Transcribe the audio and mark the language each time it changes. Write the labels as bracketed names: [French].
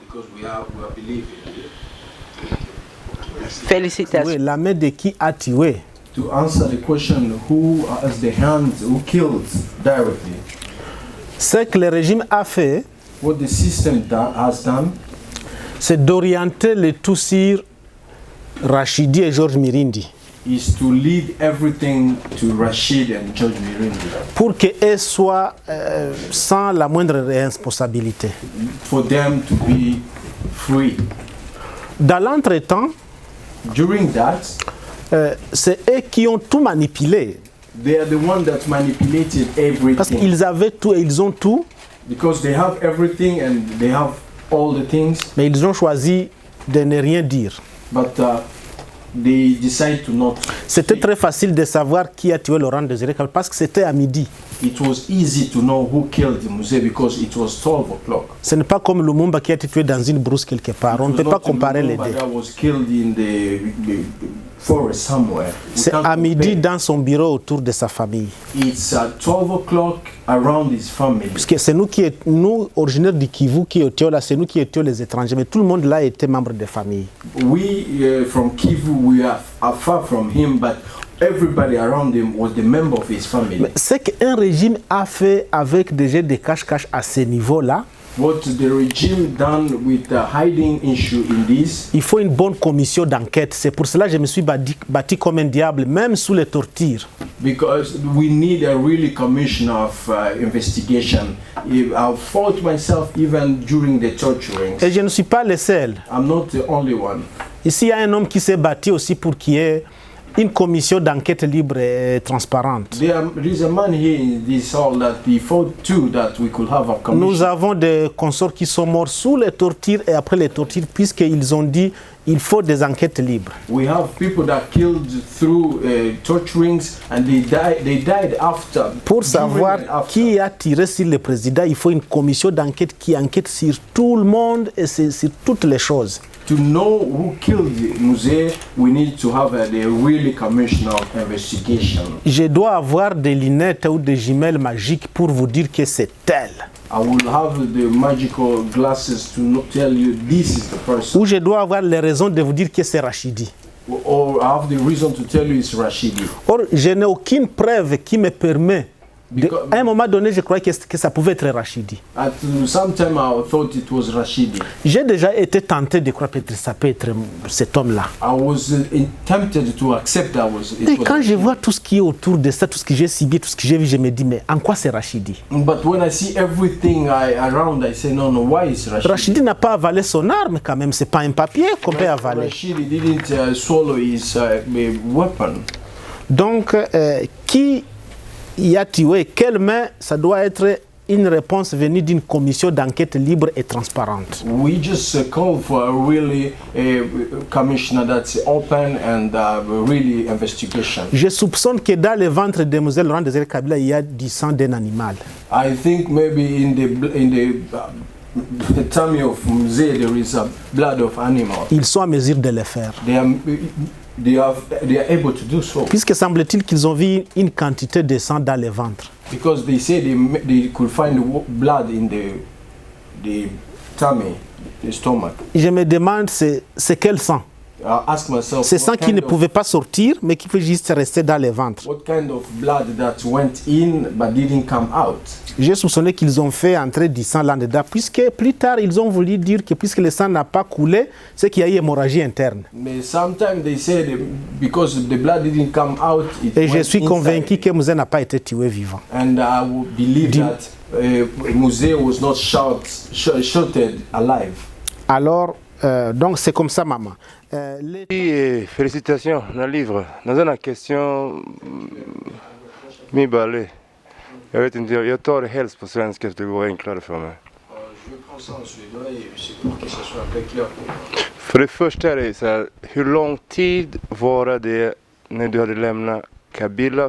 [English] Because we are believing. [French] Félicitations. Oui, la main de qui a tué? [English] To answer the question, who has the hands, who killed directly? [French] Ce que le régime a fait, [English] What the system has done [French] c'est d'orienter le tout sur Rachidi et Georges Mirindi [English] is to lead everything to Rashid and George Mirindi [French] pour qu'eux soient sans la moindre responsabilité. [English] for them to be free. [French] Dans l'entretemps, [English] During that, [French] c'est eux qui ont tout manipulé [English] they are the ones that manipulated [French] parce [English] everything [French] qu'ils avaient tout et ils ont tout, [English] because they have everything and they have all the things, [French] mais ils ont choisi de ne rien dire. [English] but they decide to not. [French] C'était [English] speak. [French] très facile de savoir qui a tué Laurent Désiré Kabila parce que c'était à midi. [English] It was easy to know who killed Muse because it was 12 o'clock. [French] Ce n'est pas comme Lumumba qui a été tué dans une brousse quelque part. On ne peut pas comparer les deux. [English] That was killed in the forest somewhere. We [French] C'est [English] can't [French] à midi [English] compare. [French] dans son bureau autour de sa famille. [English] It's at 12 o'clock around his family. [French] Parce que c'est nous originaires du Kivu qui étions là, c'est nous qui étions les étrangers, mais tout le monde là était membre de famille. [English] We from Kivu, we are far from him, but everybody around him was the member of his family. [French] Mais ce qu'un régime a fait avec des jets de cache-cache à ce niveau-là, [English] What the regime done with the hiding issue in this, [French] il faut une bonne commission d'enquête. C'est pour cela que je me suis bâti comme un diable, même sous les tortures. [English] because we need a really commission of investigation. I fought myself even during the torturings. [French] Et je ne suis pas le seul. [English] I'm not the only one. [French] Ici, il y a un homme qui s'est bâti aussi pour qu'il y ait une commission d'enquête libre et transparente. [English] There is a man here in this hall that he fought too that we could have a commission. [French] Nous avons des consorts qui sont morts sous les tortures et après les tortures, puisqu'ils ont dit il faut des enquêtes libres. [English] We have people that killed through torturings and they died after. [French] Pour [English] during [French] savoir [English] and after. [French] qui a tiré sur le président, il faut une commission d'enquête qui enquête sur tout le monde et sur toutes les choses. [English] To know who killed Muse, we need to have a really commission of investigation. [French] Je dois avoir des lunettes ou des jumelles magiques pour vous dire que c'est elle. [English] I will have the magical glasses to tell you this is the person. [French] Ou je dois avoir les raisons de vous dire que c'est Rachidi. [English] Or I have the reason to tell you it's Rashidi. [French] Or, je n'ai aucune preuve qui me permet. [English] Because- [French] À un moment donné, je croyais que ça pouvait être Rachidi. [English] At some time I thought it was Rashidi. [French] J'ai déjà été tenté de croire que ça peut être cet homme-là. [English] I was tempted to accept that it [French] Et [English] was [French] quand je [English] Rashidi. [French] vois tout ce qui est autour de ça, tout ce que j'ai subi, tout ce que j'ai vu, je me dis, mais en quoi c'est Rachidi? [English] But when I see everything around, I say, no, why is Rashidi? [French] Rachidi n'a pas avalé son arme quand même, c'est pas un papier qu'on peut avaler. [English] Rashidi didn't swallow his weapon. [French] Donc, qui y a tué? Quelle main? Ça doit être une réponse venue d'une commission d'enquête libre et transparente. [English] We just call for a really commissioner that's open and really investigation. [French] Je soupçonne que dans le ventre de Mzee Laurent Désiré Kabila, il y a du sang d'un animal. [English] I think maybe in the tummy of Mzee there is blood of animal. [French] Ils sont à mesure de le faire. [English] They are able to do so [French] Puisque semble-t-il qu'ils ont vu une quantité de sang dans le ventre. [English] because they say they could find blood in the tummy, the stomach. [French] Je me demande c'est quel sang? [English] I ask myself, [French] C'est sang qui ne pouvait pas sortir, mais qui peut juste rester dans le ventre. [English] what kind of blood that went in but didn't come out? [French] J'ai soupçonné qu'ils ont fait entrer du sang là-dedans, puisque plus tard, ils ont voulu dire que puisque le sang n'a pas coulé, c'est qu'il y a eu hémorragie interne. [English] But sometimes they say that because the blood didn't come out, it [French] Et je [English] went [French] suis [English] inside. [French] convaincu que Mzee n'a pas été tué vivant. [English] And I would believe that Muse was not shot alive. [French] Alors, Donc c'est comme ça, maman. Félicitations dans le livre. Dans une question, mi balé. [Swedish] Jag vet inte, jag tar det helst på svenska så det går enklare för mig. [French] Je prends ça en suédois et c'est pour que ça soit un peu clair. [Swedish] För det första är det så här, hur lång tid var det när du hade lämnat Kabila?